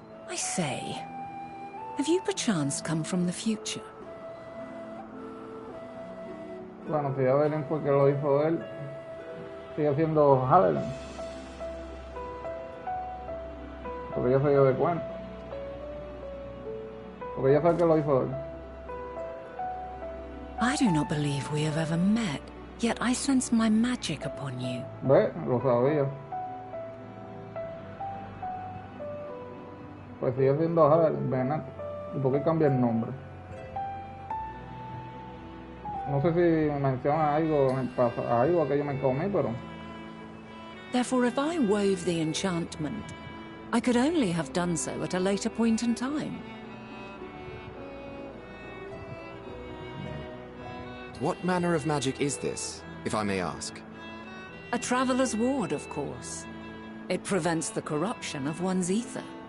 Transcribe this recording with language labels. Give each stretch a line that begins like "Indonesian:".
English: I say, have you perchance come from the future?
Spanish: Bueno, si Evelyn fue que lo hizo él, sigue siendo Haviland. Porque ya se dio de cuenta. Porque ya sabe que lo hizo él.
English: I do not believe we have ever met, yet I sense my magic upon you.
Spanish: ¿Ve? Lo sabía. Pues sigue siendo Venak. ¿Y por qué cambia el nombre? No sé si menciona algo en el pasado, algo que yo me comí, pero...
English: Therefore, if I wove the enchantment, I could only have done so at a later point in time. What manner of magic is this, if I may ask? A traveler's ward, of course. It prevents the corruption of one's ether.